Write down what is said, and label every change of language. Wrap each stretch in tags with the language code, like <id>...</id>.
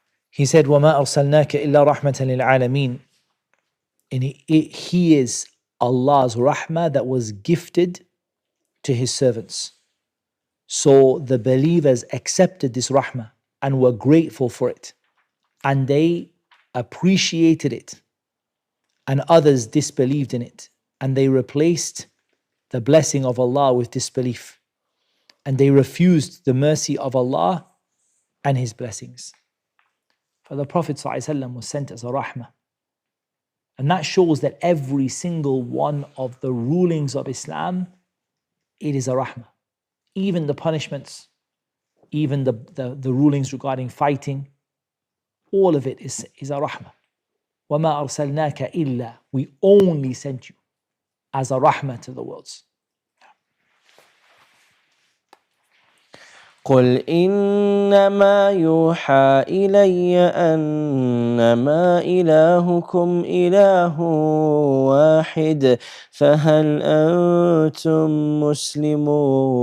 <en>He said,</en> <ar>وَمَا أَرْسَلْنَاكَ إِلَّا رَحْمَةً لِلْعَالَمِينَ.</ar> <en>And he is Allah's rahmah that was gifted to his servants. So the believers accepted this rahmah and were grateful for it. And they appreciated it. And others disbelieved in it. And they replaced the blessing of Allah with disbelief. And they refused the mercy of Allah and his blessings. For the Prophet ﷺ was sent as a rahmah. And that shows that every single one of the rulings of Islam, it is a rahmah. Even the punishments, even the rulings regarding fighting, all of it is a rahmah.</en> <ar>وَمَا أَرْسَلْنَاكَ إِلَّا.</ar> <en>We only sent you as a rahmah to the worlds.</en> <ar>قل إنما يوحى إلي أنما إلهكم إله واحد فهل أنتم مسلمون.</ar>